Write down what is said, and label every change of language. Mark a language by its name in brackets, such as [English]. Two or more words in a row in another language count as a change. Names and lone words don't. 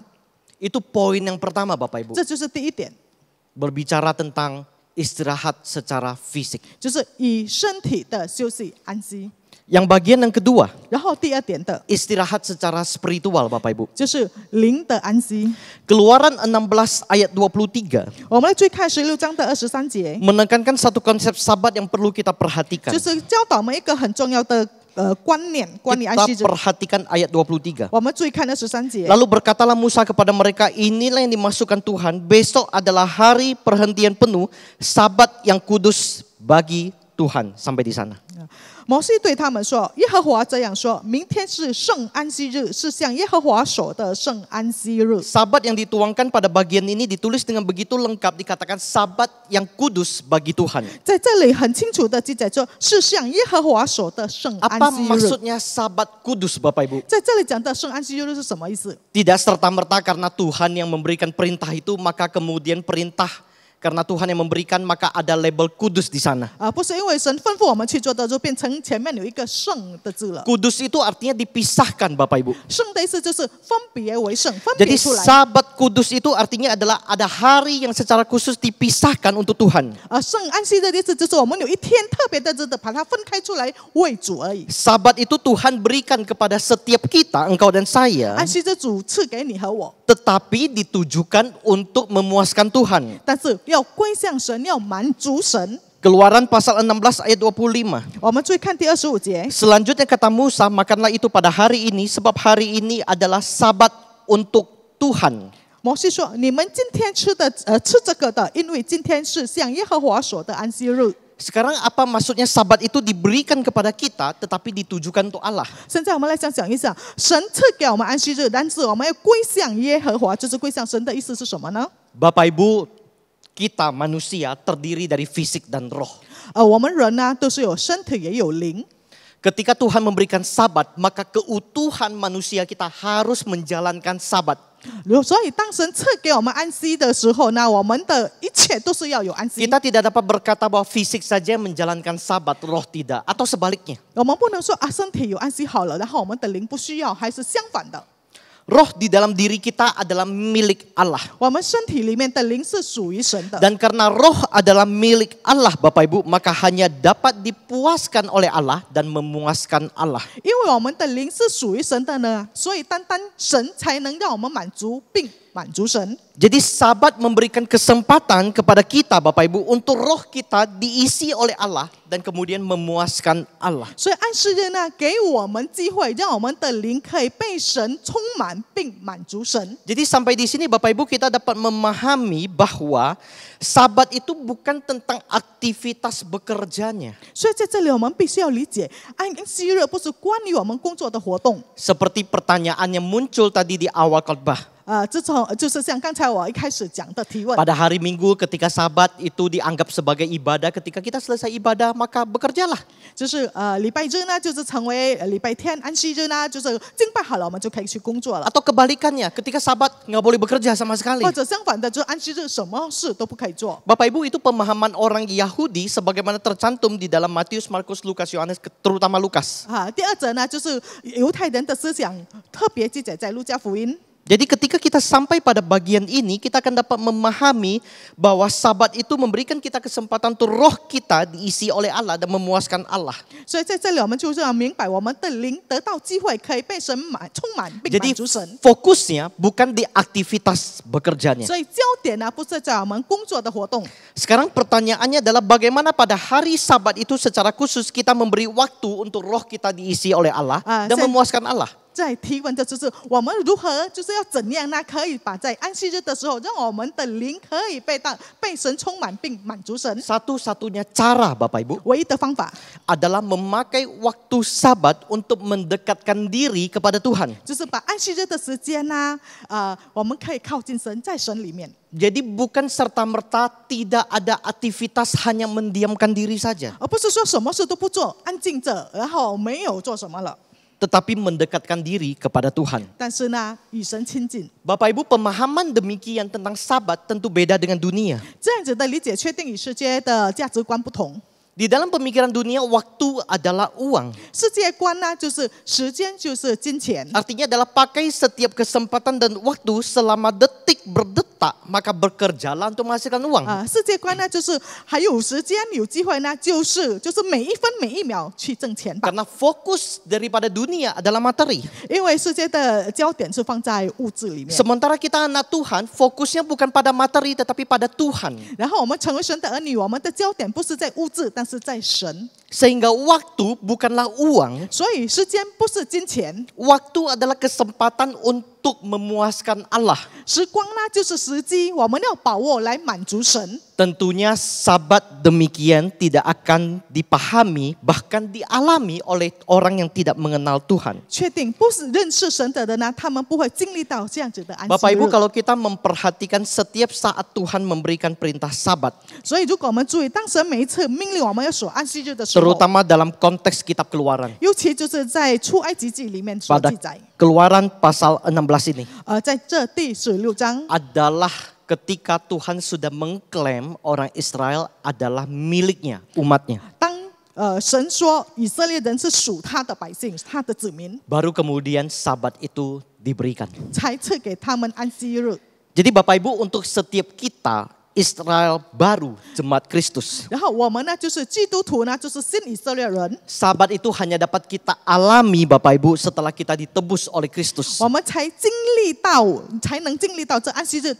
[Indonesian] Itu poin yang pertama Bapak Ibu. [Chinese] 这就是第一点， [Indonesian] Berbicara tentang istirahat secara fisik. [Chinese] 就是以身体的休息安息。 [Indonesian] Yang bagian yang kedua, [Chinese] 然后第二点的 [Indonesian] istirahat secara spiritual Bapak Ibu. [Chinese] 就是灵的安息。 [Indonesian] Keluaran 16 ayat 23 [Chinese] 我们来追看16章的23节， [Indonesian] menekankan satu konsep sabat yang perlu kita perhatikan. [Chinese] 就是教导我们一个很重要的观念，关于安息 [Indonesian] Kita [Chinese] 日。 [Indonesian] perhatikan ayat 23. [Chinese] 我们注意看23节。 [Indonesian] Lalu berkatalah Musa kepada mereka, inilah yang dimasukkan Tuhan, besok adalah hari perhentian penuh, sabat yang kudus bagi Tuhan. Sampai di sana. [Chinese] 摩西对他们说：“耶和华这样说，明天是圣安息日，是向耶和华守的圣安息日。” [Indonesian] Sabat yang dituangkan pada bagian ini ditulis dengan begitu lengkap, dikatakan sabat yang kudus bagi Tuhan. [Chinese] 在这里很清楚的记载说，是向耶和华守的圣安 [Indonesian] Apa [Chinese] 息日。 [Indonesian] maksudnya sabat kudus Bapak Ibu? [Chinese] 在这里讲的圣安息日是什么意思？ [Indonesian] Tidak serta-merta karena Tuhan yang memberikan perintah itu, maka kemudian perintah karena Tuhan yang memberikan, maka ada label kudus di sana. [Chinese] 不是因为神吩咐我们去做的，就变成前面有一个圣的字了。 [Indonesian] Kudus itu artinya dipisahkan Bapak Ibu. [Chinese] 圣的意思就是分别为圣，分 [Indonesian] Jadi [Chinese] 别出来。 [Indonesian] sabat kudus itu artinya adalah ada hari yang secara khusus dipisahkan untuk Tuhan. [Chinese] 圣安息日的意思就是我们有一天特别的日子，把它分开出来为主而已。 [Indonesian] Sabat itu Tuhan berikan kepada setiap kita, engkau dan saya, [Chinese] 安息日主赐给你和我， [Indonesian] tetapi ditujukan untuk memuaskan Tuhan. [Chinese] 但是要归向神，要满足神。 [Indonesian] Keluaran pasal 16 ayat 25. [Chinese] 我们注意看第25节。 [Indonesian] Selanjutnya kata Musa, makanlah itu pada hari ini, sebab hari ini adalah sabat untuk Tuhan. [Chinese] 摩西说：“你们今天吃这个的，因为今天是向耶和华所的安息日。” [Indonesian] Sekarang apa maksudnya sabat itu diberikan kepada kita tetapi ditujukan untuk Allah? [Chinese] 现在我们来想一想，神赐给我们安息日，但是我们要归向耶和华，就是归向神的意思是什么呢？ [Indonesian] Bapak Ibu, kita manusia terdiri dari fisik dan roh. [Chinese] 我们人呢都是有身体也有灵。 [Indonesian] Ketika Tuhan memberikan sabat, maka keutuhan manusia kita harus menjalankan sabat. [Chinese] 所以当神赐给我们安息的时候呢，我们的一切都是要有安息。 [Indonesian] Kita tidak dapat berkata bahwa fisik saja menjalankan sabat, roh tidak, atau sebaliknya. [Chinese] 我们不能说身体有安息好了，然后我们的灵不需要，还是相反的。 [Indonesian] Roh di dalam diri kita adalah milik Allah. [Chinese] 我们身体里面的灵是属于神的。 [Indonesian] Dan karena roh adalah milik Allah Bapak Ibu, maka hanya dapat dipuaskan oleh Allah dan memuaskan Allah. [Chinese] 因为我们的灵是属于神的呢，所以单单神才能让我们满足并满足神。 [Indonesian] Jadi sabat memberikan kesempatan kepada kita Bapak Ibu untuk roh kita diisi oleh Allah dan kemudian memuaskan Allah. [Chinese] 所以安息日呢，给我们机会，让我们的灵可以被神充满并满足神。 [Indonesian] Jadi sampai di sini Bapak Ibu kita dapat memahami bahwa sabat itu bukan tentang aktivitas bekerjanya. [Chinese] 所以在这里我们必须要理解，安息日不是关于我们工作的活动。 [Indonesian] Seperti pertanyaan yang muncul tadi di awal khotbah. [Chinese] 就是像刚才我一开始讲的提问。 [Indonesian] Pada hari Minggu ketika sabat itu dianggap sebagai ibadah, ketika kita selesai ibadah maka bekerjalah. [Chinese] 就是礼拜日呢，就是成为礼拜天安息日呢，就是敬拜好了，我们就可以去工作了。 [Indonesian] Atau kebalikannya, ketika sabat nggak boleh bekerja sama sekali. [Chinese] 或者相反的，就是安息日什么事都不可以做。 [Indonesian] Bapak Ibu, itu pemahaman orang Yahudi sebagaimana tercantum di dalam Matius, Markus, Lukas, Yohanes, terutama Lukas. [Chinese] 第二者呢，就是犹太人的思想，特别记载在路加福音。 [Indonesian] Jadi ketika kita sampai pada bagian ini, kita akan dapat memahami bahwa sabat itu memberikan kita kesempatan untuk roh kita diisi oleh Allah dan memuaskan Allah. [Chinese] 所以在这里，我们就是要明白，我们的灵得到机会，可以被神充满并 [Indonesian] Jadi [Chinese] 满足神。 [Indonesian] fokusnya bukan di aktivitas bekerjanya. [Chinese] 所以焦点呢，不是在我们工作的活动。 [Indonesian] Sekarang pertanyaannya adalah bagaimana pada hari sabat itu secara khusus kita memberi waktu untuk roh kita diisi oleh Allah dan memuaskan Allah. [Chinese] 在提问的就是我们如何，就是要怎样呢？可以把在安息日的时候，让我们的灵可以被神充满并满足神。 [Indonesian] Satu-satunya cara Bapak Ibu [Chinese] 唯一的方法 [Indonesian] adalah memakai waktu sabat untuk mendekatkan diri kepada Tuhan. [Chinese] 就是把安息日的时间呢，我们可以靠近神，在神里面。 [Indonesian] Jadi bukan serta-merta tidak ada aktivitas hanya mendiamkan diri saja. [Chinese] 而不是说什么事都不做，安静着，然后没有做什么了。 [Indonesian] Tetapi mendekatkan diri kepada Tuhan. [Chinese] 但是呢，与神亲近。 [Indonesian] Bapak Ibu, pemahaman demikian tentang sabat tentu beda dengan dunia. [Chinese] 这样子的理解，确定与世界的价值观不同。 [Indonesian] Di dalam pemikiran dunia, waktu adalah uang. [Chinese] 世界观呢，就是时间就是金钱。 [Indonesian] Artinya adalah pakai setiap kesempatan dan waktu selama detik berdetik tak, maka berkerjalah untuk menghasilkan uang. [Chinese] 世界观呢，就是还有时间有机会呢，就是每一分每一秒去挣钱吧。 [Indonesian] Karena fokus daripada dunia adalah materi. [Chinese] 因为世界的焦点是放在物质里面， [Indonesian] Sementara kita anak Tuhan, fokusnya bukan pada materi tetapi pada Tuhan. [Chinese] 然后我们成为神的儿女，我们的焦点不是在物质，但是在神。 [Indonesian] Sehingga waktu bukanlah uang, [Chinese] 所以时间不是金钱， [Indonesian] waktu adalah kesempatan untuk memuaskan Allah. [Chinese] 时光呢就是时机，我们要把握来满足神。 [Indonesian] Tentunya sabat demikian tidak akan dipahami bahkan dialami oleh orang yang tidak mengenal Tuhan. [Chinese] 确定不是认识神的人呢，他们不会经历到这样子的安息 [Indonesian] Bapak [Chinese] 日。 [Indonesian] Ibu, kalau kita memperhatikan setiap saat Tuhan memberikan perintah sabat, [Chinese] 所以如果我们注意，当神每一次命令我们要守安息日的时候， [Indonesian] terutama dalam konteks kitab Keluaran. [Chinese] 尤其就是在出埃及记里面所 [Indonesian] Pada [Chinese] 记载， [Indonesian] Keluaran pasal 16 ini [Chinese] 在这第16章， [Indonesian] adalah ketika Tuhan sudah mengklaim orang Israel adalah miliknya, umatnya. [Chinese] 当神说以色列人是属他的百姓，他的子民， [Indonesian] Baru kemudian sabat itu diberikan. [Chinese] 才赐给他们安息日。 [Indonesian] Jadi Bapak Ibu, untuk setiap kita Israel baru, jemaat Kristus, [Chinese] 然后我们呢，就是基督徒呢，就是新以色列人， [Indonesian] sabat itu hanya dapat kita alami Bapak Ibu setelah kita ditebus oleh Kristus. [Chinese] 我们才能经历到这安息日。